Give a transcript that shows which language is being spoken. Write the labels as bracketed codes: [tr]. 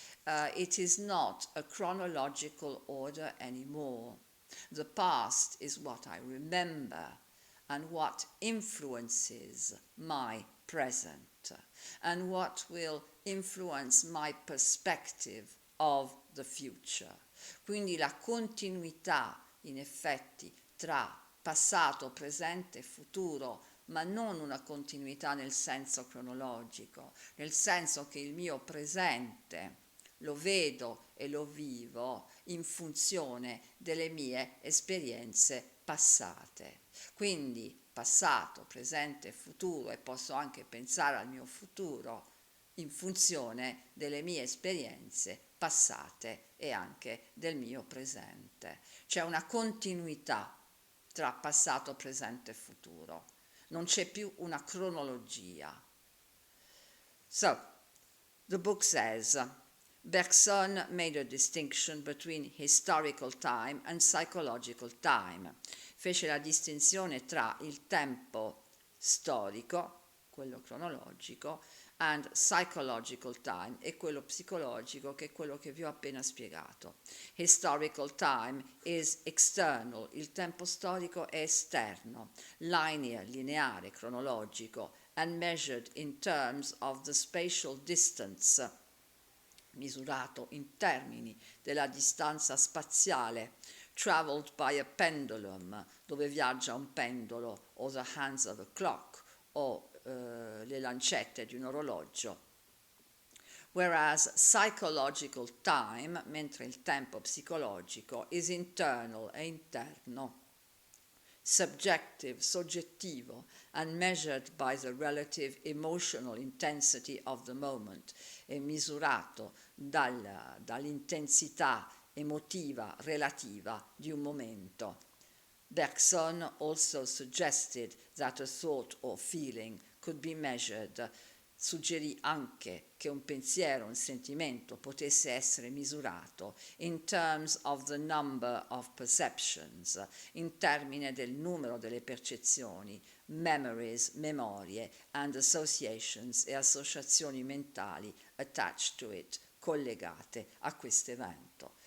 [en] It is not a chronological order anymore. The past is what I remember and what influences my present and what will influence my perspective of the future. [it] Quindi la continuità, in effetti, tra passato, presente e futuro, ma non una continuità nel senso cronologico, nel senso che il mio presente lo vedo e lo vivo in funzione delle mie esperienze passate. Quindi passato, presente e futuro, e posso anche pensare al mio futuro in funzione delle mie esperienze passate e anche del mio presente. C'è una continuità tra passato, presente e futuro. Non c'è più una cronologia. [en] So, the book says, Bergson made a distinction between historical time and psychological time. [it] Fece la distinzione tra il tempo storico, quello cronologico, [en] and psychological time, [it] e quello psicologico, che è quello che vi ho appena spiegato. [en] Historical time is external, [it] il tempo storico è esterno, [en] linear, [it] lineare, cronologico, [en] and measured in terms of the spatial distance, [it] misurato in termini della distanza spaziale, [en] traveled by a pendulum, [it] dove viaggia un pendolo, [en] o the hands of a clock, [it] o le lancette di un orologio. [en] Whereas psychological time, [it] mentre il tempo psicologico, [en] is internal, [it] è interno, [en] subjective, soggettivo, and measured by the relative emotional intensity of the moment, [it] è misurato dall'intensità emotiva relativa di un momento. [en] Bergson also suggested that a thought or feeling could be measured. [it] Suggerì anche che un pensiero, un sentimento potesse essere misurato [en] in terms of the number of perceptions, [it] in termine del numero delle percezioni, memories, memorie, [en] and associations [it] e associazioni mentali [en] attached to it, [it] collegate a questo evento.